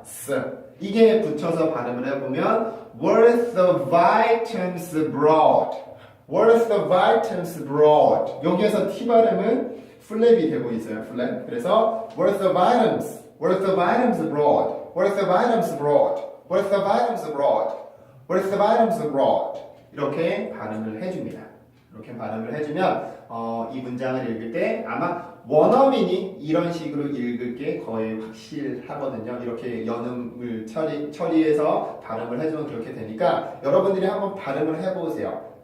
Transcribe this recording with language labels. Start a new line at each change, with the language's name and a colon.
English: s,
Korean: 이게 붙여서 발음을 해보면
English: worth of items abroad, worth of items abroad.
Korean: 여기에서 T 발음은 플랩이 되고 있어요. 플랩.
English: 그래서 worth of items abroad, worth of items abroad, worth of items abroad, worth of items abroad.
Korean: 이렇게 발음을 해줍니다. 이렇게 발음을 해주면 이 문장을 읽을 때 아마 원어민이 이런 식으로 읽을 게 거의 확실하거든요. 이렇게 연음을 처리해서 발음을 해주면 그렇게 되니까 여러분들이 한번 발음을 해보세요.